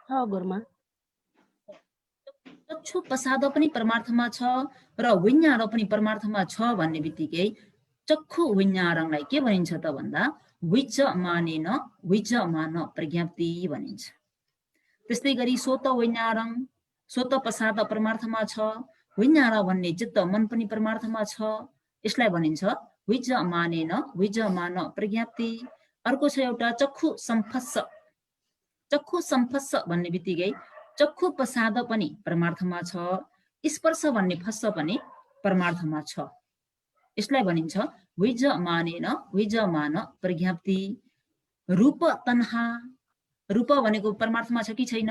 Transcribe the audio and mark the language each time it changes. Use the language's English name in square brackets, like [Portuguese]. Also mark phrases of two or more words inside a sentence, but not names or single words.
[Nepali] चक्षु प्रसाद पनि परमार्थमा छ र विज्ञान पनि परमार्थमा छ भन्ने बित्तिकै चक्षु विज्ञानलाई के भनिन्छ त भन्दा [Pali] विजमानेन विजमान प्रज्ञप्ति [Nepali] भनिन्छ। त्यस्तै गरी [Pali] सोत विज्ञान, सोत प्रसाद [Nepali] परमार्थमा छ, विज्ञान भन्ने चित्त मन पनि परमार्थमा छ, यसलाई भनिन्छ [Pali] विजमानेन विजमान प्रज्ञप्ति। [Nepali] अर्को छ एउटा [Pali] चक्षु सम्फस्स। चक्षु सम्फस्स [Nepali] भन्ने बित्तिकै चक्षु प्रसाद पनि परमार्थमा छ, स्पर्श भन्ने फस्स पनि परमार्थमा छ, यसलाई भनिन्छ [Pali] विजमानेन विजमान प्रज्ञप्ति। रूप तन्हा, [Nepali] रूप भनेको परमार्थमा छ कि छैन?